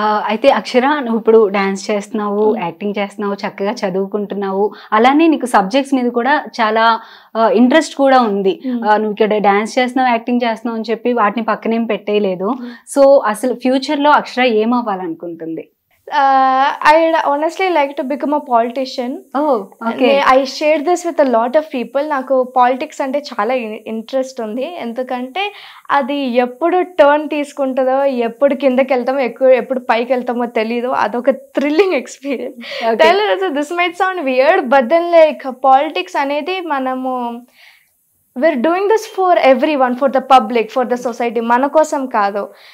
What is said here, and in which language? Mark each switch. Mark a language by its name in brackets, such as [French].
[Telugu] అయితే అక్షర, నువ్వు ఇప్పుడు డాన్స్ చేస్తున్నావు, యాక్టింగ్ చేస్తున్నావు, చక్కగా చదువుకుంటున్నావు, అలానే నీకు సబ్జెక్ట్స్ మీద కూడా చాలా ఇంట్రెస్ట్ కూడా ఉంది. నువ్వు ఇక్కడ డాన్స్ చేస్తున్నావు, యాక్టింగ్ చేస్తున్నావు అని చెప్పి వాటిని పక్కనేం పెట్టేయలేదు. సో అసలు ఫ్యూచర్లో అక్షర ఏమవ్వాలనుకుంటుంది? [English] I'd honestly like to become a politician. Oh, okay. I shared this with a lot of people. [Telugu] నాకు పాలిటిక్స్ అంటే చాలా ఇంట్రెస్ట్ ఉంది. ఎందుకంటే అది ఎప్పుడు టర్న్ తీసుకుంటుందో, ఎప్పుడు కిందకి వెళ్తామో, ఎప్పుడు పైకి వెళ్తామో తెలీదు. అదొక thrilling experience. [English] this might sound weird, but then like [Telugu] politics అనేది మనము [English] we're doing this for everyone, for the public, for the society, [Telugu] మన కోసం కాదు.